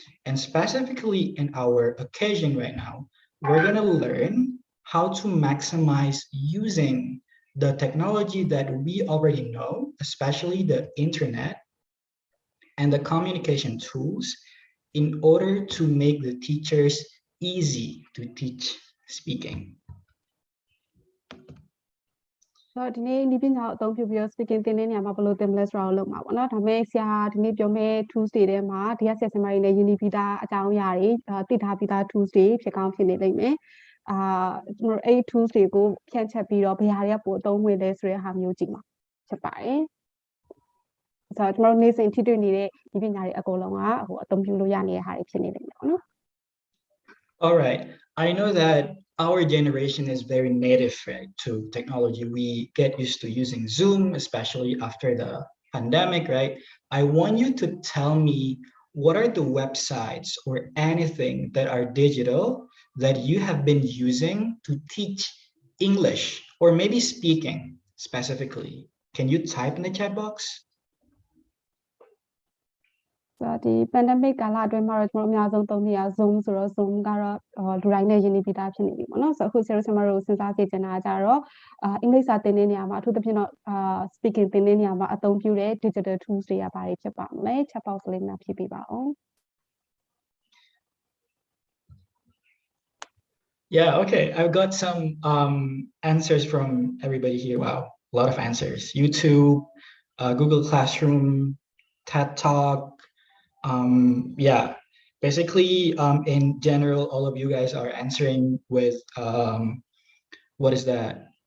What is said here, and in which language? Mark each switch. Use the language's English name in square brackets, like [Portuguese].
[English] And specifically in our occasion right now, we're gonna learn how to maximize using the technology that we already know, especially the internet and the communication tools, in order to make the teachers easy to teach speaking. [Burmese] ဆိုတော့ဒီနေ့ဒီပညာကိုအသုံးပြုပြီးတော့ speaking သင်တဲ့နေရာမှာဘယ်လိုသင်မလဲဆိုတာကိုလုပ်မှာပေါ့နော်ဒါပေမဲ့ဆရာဒီနေ့ပြောမယ့် tools တွေထဲမှာဒီကဆရာဆရာမတွေနဲ့ယဉ်ပြီးသားအကြောင်းအရာတွေသိထားပြီးသား tools တွေဖြစ်ကောင်းဖြစ်နေလိမ့်မယ်ကျွန်တော်အဲ့ tools တွေကိုဖြန့်ချက်ပြီးတော့ဘယ်ဟာတွေကပိုအသုံးဝင်လဲဆိုတဲ့ဟာမျိုးကြည့်မှာဖြစ်ပါတယ်ဆိုတော့ကျွန်တော်နေ့စဉ်ထိတွေ့နေတဲ့ဒီပညာတွေအကုန်လုံးကအသုံးပြုလို့ရနေတဲ့ဟာတွေဖြစ်နေလိမ့်မယ်ပေါ့နော် [English] All right. I know that our generation is very native, right, to technology. We get used to using Zoom, especially after the pandemic, right? I want you to tell me what are the websites or anything that are digital that you have been using to teach English or maybe speaking specifically. Can you type in the chat box? [Burmese] ဆိုတော့ဒီ pandemic ကာလအတွင်းမှာတော့ကျွန်တော်အများဆုံးသုံးနေရ Zoom ဆိုတော့ Zoom ကတော့လူတိုင်းနဲ့ယဉ်ပြီးသားဖြစ်နေပြီပေါ့နော်ဆိုတော့အခုဆရာတို့ဆရာမတို့စဉ်းစားကြည့်ချင်တာကြတော့အင်္ဂလိပ်စာသင်တဲ့နေရာမှာအထူးသဖြင့်တော့ speaking သင်တဲ့နေရာမှာအသုံးပြုတဲ့ digital tools တွေကဘာတွေဖြစ်ပါမလဲ chat box လေးမှာဖြည့်ပေးပါဦး [English] Yeah, okay. I've got some answers from everybody here. Wow, a lot of answers. YouTube, Google Classroom, TED Talk. Yeah, basically, in general, all of you guys are answering with what is that?